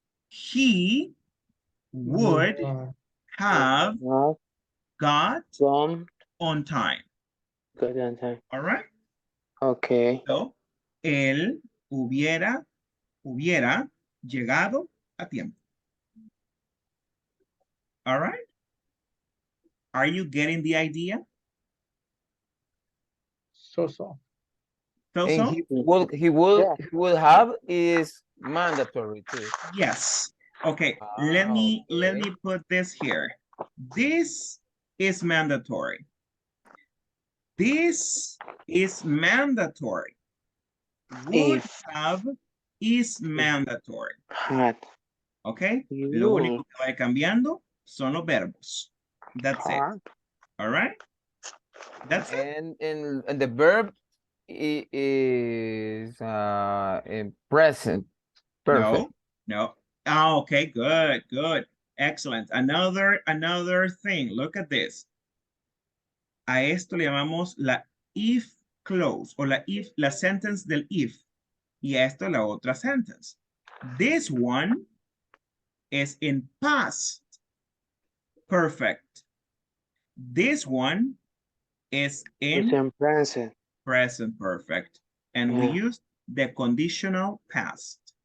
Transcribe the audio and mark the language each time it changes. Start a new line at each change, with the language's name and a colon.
English: He would have got on time. All right? Okay.
Spanish: So, él hubiera llegado a tiempo.
English: All right? Are you getting the idea? So. And he will have is mandatory too. Yes. Okay. Let me put this here. This is mandatory. This is mandatory. Would have is mandatory. Okay.
Spanish: Lo único que va cambiando son los verbos.
English: That's it. All right. That's it. And the verb is in present perfect. No. Oh, okay, good. Excellent. Another thing. Look at this.
Spanish: A esto le llamamos la if clause o la sentence del if. Y a esto la otra sentence.
English: This one is in past perfect. This one is in present perfect. And we use the conditional past.